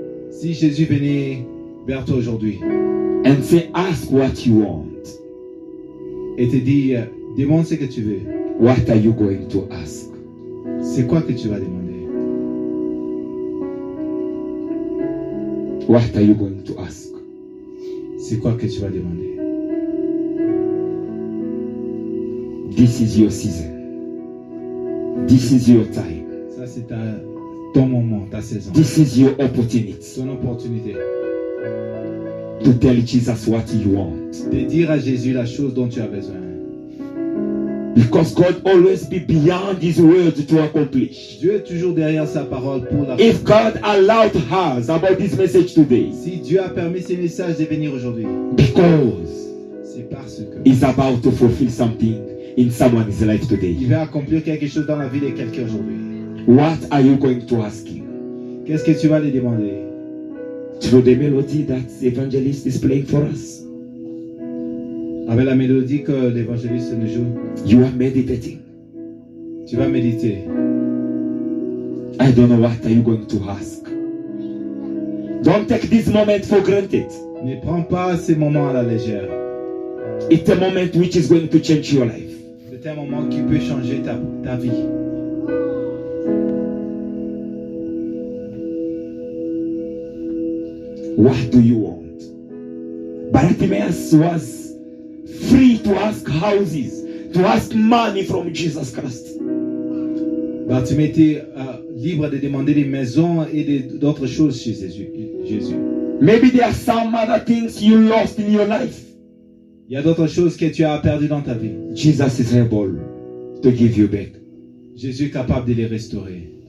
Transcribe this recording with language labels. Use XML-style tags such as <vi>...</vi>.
<fr>Si Jésus venait vers toi aujourd'hui</fr> <en>and say, ask what you want,</en> <fr>et te dit, demande ce que tu veux,</fr> <en>what are you going to ask?</en> <fr>c'est quoi que tu vas demander?</fr> <en>What are you going to ask?</en> <fr>C'est quoi que tu vas demander?</fr> <en>This is your season. This is your time.</en> <fr>Ça, c'est ton moment, ta saison,</fr> <en>This is your opportunity</en> <fr>ton opportunité</fr> <en>to tell Jesus what you want.</en> <fr>de dire à Jésus la chose dont tu as besoin.</fr> <en>Because God always be beyond His word to accomplish.</en> <fr>Dieu est toujours derrière sa parole pour la</fr> <en>If God allowed us about this message today,</en> <fr>Si Dieu a permis ces messages de venir aujourd'hui,</fr> <en>because</en> <fr>c'est parce que</fr> <en>He's about to fulfill something in someone's life today.</en> <fr>il va accomplir quelque chose dans la vie de quelqu'un aujourd'hui.</fr> <en>What are you going to ask Him?</en> <fr>Qu'est-ce que tu vas lui demander?</fr> <en>Through the melody that the evangelist is playing for us.</en> <fr>Avec la mélodie que l'évangéliste nous joue,</fr> <en>You are meditating.</en> <fr>tu vas méditer.</fr> <en>I don't know what are you going to ask. Don't take this moment for granted.</en> <fr>Ne prends pas ces moments à la légère.</fr> <en>It's a moment which is going to change your life.</en> <fr>C'est un moment qui peut changer ta vie.</fr> <en>What do you want? Bartimaeus was free to ask houses, to ask money from Jesus Christ.</en> <fr>Bartimée était libre de demander des maisons et d'autres choses chez Jésus.</fr> <en>Maybe there are some other things you lost in your life.</en> <fr>Il y a d'autres choses que tu as perdues dans ta vie.</fr> <en>Jesus is able to give you back.</en> <fr>Jésus est capable de les restaurer.</fr>